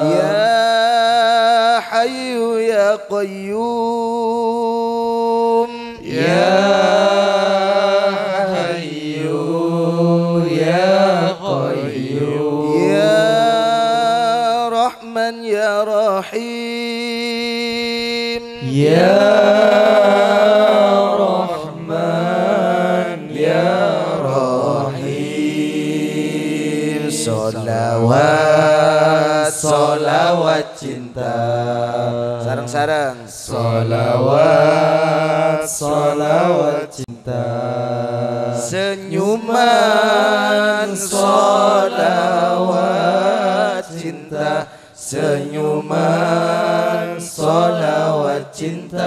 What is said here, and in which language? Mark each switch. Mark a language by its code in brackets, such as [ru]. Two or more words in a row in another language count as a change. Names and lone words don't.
[ar] Ya Hayyu ya Qayyum, ya ya Rahim, ya Rahman ya Rahim. [id] Solawat cinta, sarang-sarang. Solawat cinta. Senyuman solawat cinta, senyuman solawat cinta.